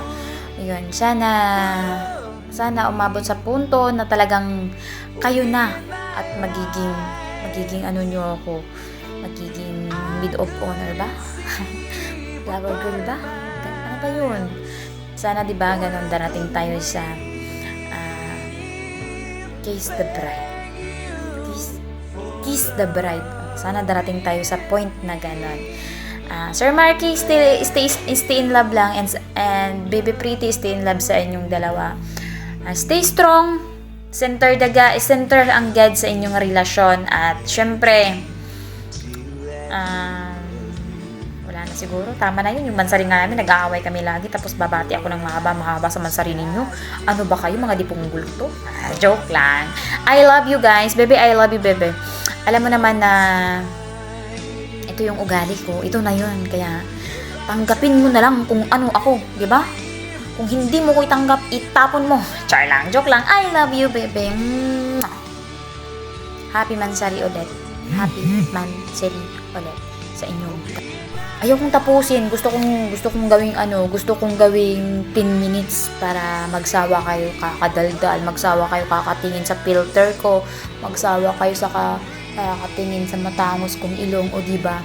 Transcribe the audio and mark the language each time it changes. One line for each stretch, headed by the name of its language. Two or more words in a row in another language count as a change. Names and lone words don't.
Filipino: Yun, sana umabot sa punto na talagang kayo na at magiging ano nyo ako, magiging
English: maid of honor
Filipino: ba? Flower girl ba? Ano ba yun? Sana diba ganun darating tayo sa
English: kiss the bride. Kiss the bride.
Filipino: Sana darating tayo sa point na ganun. Sir Marky,
English: stay in love lang and Baby Pretty, stay in love
Filipino: sa inyong dalawa.
English: Stay strong,
Filipino: center ang God sa inyong relasyon at syempre wala na siguro, tama na yun. Yung mansari nga namin, nag-aaway kami lagi tapos babati ako ng mahaba sa mansari ninyo. Ano ba kayo, mga dipunggol to? Joke lang.
English: I love you guys, baby, I love you, baby.
Filipino: Alam mo naman na ito yung ugali ko, ito na yun, kaya tanggapin mo na lang kung ano ako, di ba? Kung hindi mo ko itanggap, itapon mo. Char lang, joke lang.
English: I love you, baby. Happy Mansari ulit. Happy Mansari
Filipino: ulit sa inyong. Ayaw kong tapusin. Gusto kong gawing 10 minutes para magsawa kayo kakadaldal, magsawa kayo kakatingin sa filter ko, magsawa kayo sa kakatingin sa matamos kong ilong, o diba?